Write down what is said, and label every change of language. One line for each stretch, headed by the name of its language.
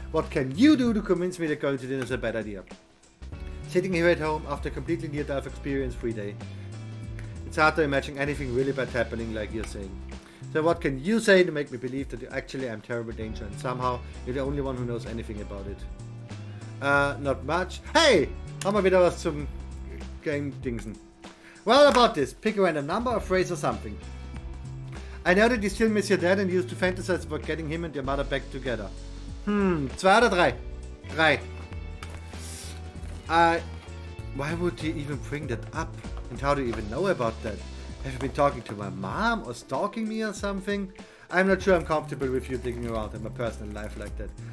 English: What can you do to convince me that going to dinner is a bad idea? Sitting here at home after a completely near-death experience free day. It's hard to imagine anything really bad happening like you're saying. So what can you say to make me believe that you actually am terrible danger and somehow you're the only one who knows anything about it? Not much. Hey!
German: Haben wir wieder was zum Game-Dingsen.
English: Well, about this. Pick a random number, a phrase or something. I know that you still miss your dad and used to fantasize about getting him and your mother back together.
German: 2 oder 3?
English: 3. Why would you even bring that up? And how do you even know about that? Have you been talking to my mom or stalking me or something? I'm not sure I'm comfortable with you digging around in my personal life like that.